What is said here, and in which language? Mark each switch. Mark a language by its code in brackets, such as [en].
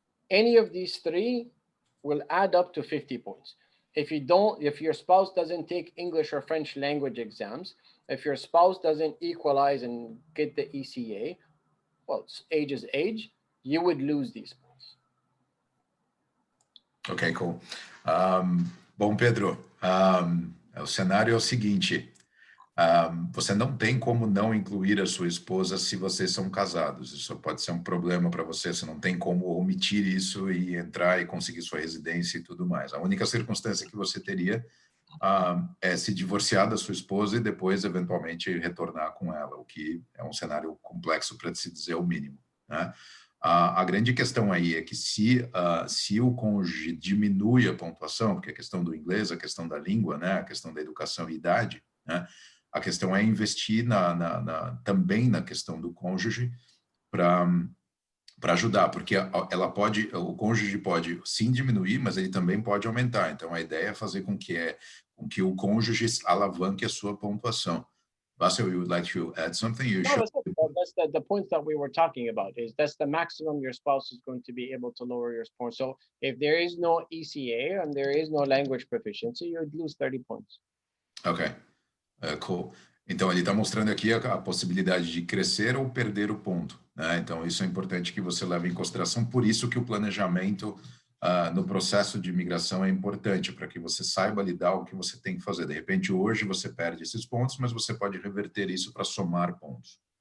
[en] Any of these three will add up to 50 points. If your spouse doesn't take English or French language exams, if your spouse doesn't equalize and get the ECA, well, age is age, you would lose these points. Ok, cool. [pt] Bom, Pedro, o cenário é o seguinte, você não tem como não incluir a sua esposa se vocês são casados. Isso pode ser um problema para você não tem como omitir isso e entrar e conseguir sua residência e tudo mais. A única circunstância que você teria é se divorciar da sua esposa e depois, eventualmente, retornar com ela, o que é um cenário complexo para se dizer o mínimo, né? A grande questão aí é que se o cônjuge diminui a pontuação, porque a questão do inglês, a questão da língua, né, a questão da educação e idade, né, a questão é investir também na questão do cônjuge para ajudar, porque o cônjuge pode sim diminuir, mas ele também pode aumentar. Então a ideia é fazer com que o cônjuge alavanque a sua pontuação. [en] Basil, you would like to add something? That's the point that we were talking about. That's the maximum your spouse is going to be able to lower your score. So if there is no ECA and there is no language proficiency, you would lose 30 points. Okay. Cool. [pt] Então, ele está mostrando aqui a possibilidade de crescer ou perder o ponto, né? Então, isso é importante que você leve em consideração. Por isso que o planejamento no processo de imigração é importante, para que você saiba lidar o que você tem que fazer. De repente, hoje você perde esses pontos, mas você pode reverter isso para somar pontos.